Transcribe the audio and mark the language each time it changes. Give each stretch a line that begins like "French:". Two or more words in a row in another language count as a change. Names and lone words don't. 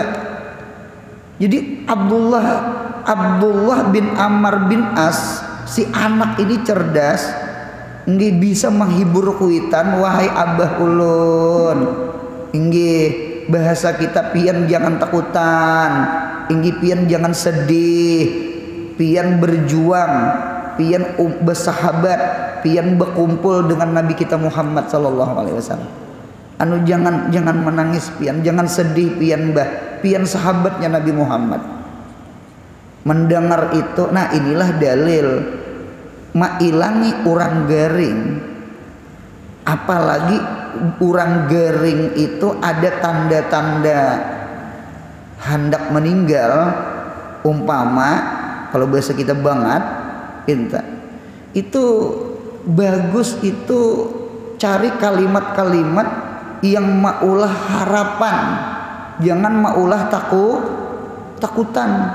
Banjar: Jadi Abdullah bin Ammar bin As, si anak ini cerdas, nggih bisa menghibur kuitan, wahai abah ulun. Nggih bahasa kita pian jangan takutan, nggih pian jangan sedih, pian berjuang, pian bersahabat, pian berkumpul dengan Nabi kita Muhammad
Arabic: صلى الله عليه وسلم.
Banjar: Anu jangan menangis pian, jangan sedih pian pian sahabatnya Nabi Muhammad. Mendengar itu, nah inilah dalil mailangi orang garing. Apalagi orang garing itu ada tanda-tanda hendak meninggal, umpama kalau bahasa kita banget itu bagus itu cari kalimat-kalimat yang maulah harapan, jangan maulah takutan.